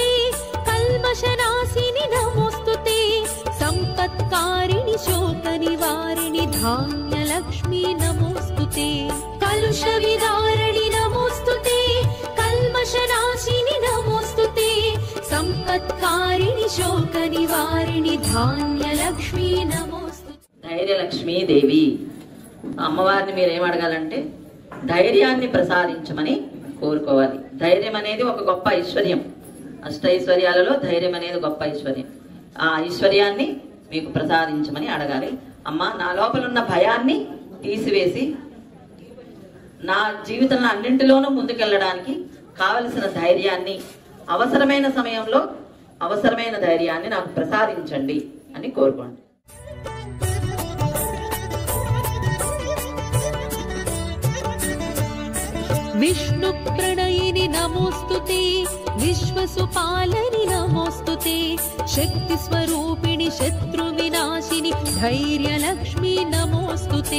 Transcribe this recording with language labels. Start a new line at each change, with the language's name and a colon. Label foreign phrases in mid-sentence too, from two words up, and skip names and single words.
Sanskrit: कल्मषनाशिनि नमोस्तुते, संपत्कारिणि शोकनिवारिणि धान्यलक्ष्मी नमोस्तुते। कलुषविदारिणि नमोस्तुते, कल्मषनाशिनि नमोस्तुते, संपत्कारिणि शोकनिवारिणि धान्यलक्ष्मी नमोस्तुते।
Telugu: ధైర్యలక్ష్మీదేవి. అమ్మవారిని మీరు ఏం అడగాలంటే ధైర్యాన్ని ప్రసాదించమని కోరుకోవాలి. ధైర్యం అనేది ఒక గొప్ప ఐశ్వర్యం. అష్టైశ్వర్యాలలో ధైర్యం అనేది గొప్ప ఐశ్వర్యం. ఆ ఐశ్వర్యాన్ని మీకు ప్రసాదించమని అడగాలి. అమ్మ, నా లోపల ఉన్న భయాన్ని తీసివేసి నా జీవితంలో అన్నింటిలోనూ ముందుకెళ్ళడానికి కావలసిన ధైర్యాన్ని, అవసరమైన సమయంలో అవసరమైన ధైర్యాన్ని నాకు ప్రసాదించండి అని కోరుకోండి.
Sanskrit: विष्णु प्रणयिनि नमोस्तुते, विश्वसुपालनि नमोस्तुते, शक्ति स्वरूपिणि शत्रु विनाशिनि धैर्यलक्ष्मी नमोस्तुते.